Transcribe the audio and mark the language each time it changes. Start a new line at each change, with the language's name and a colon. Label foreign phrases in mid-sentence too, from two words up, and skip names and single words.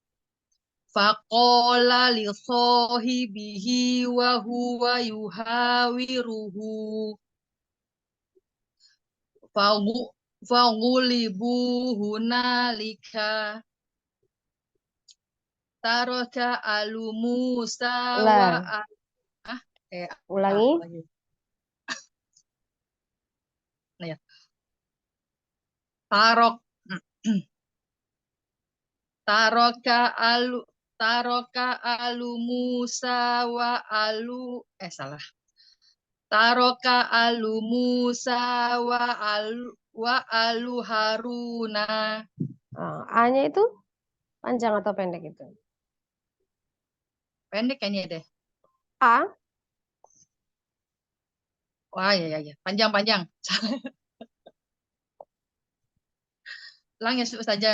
Arabic: فقال لصاحبه وهو يحاوره فغلبوا هنالك ترك آل موسى و
Indonesian: Lah, ah ulangi. lagi. Nah, ya.
Arabic: ترك ترك آل موسى وآل salah. ترك آل موسى وآل هارون.
Indonesian: A-nya itu panjang atau pendek itu? Pendek kayaknya deh. A. Wah, ya. Panjang. Ulang ya saja.